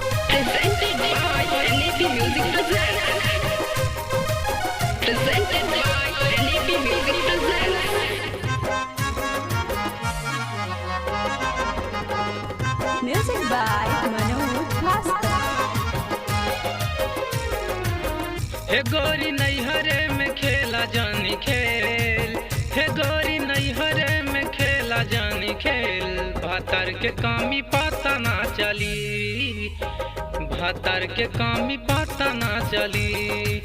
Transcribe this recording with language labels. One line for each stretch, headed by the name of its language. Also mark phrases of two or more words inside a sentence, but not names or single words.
English: Presented by NAP Music Presents. Presented by NAP Music Presents. Music by Manoj Master.
Bhojpuri: हे गोरी नैहरे में खेला जानी खेल, हे गोरी नैहरे में खेला जानी खेल। भातर के कामी पाता ना चली, भातर के कामी पाता ना चली।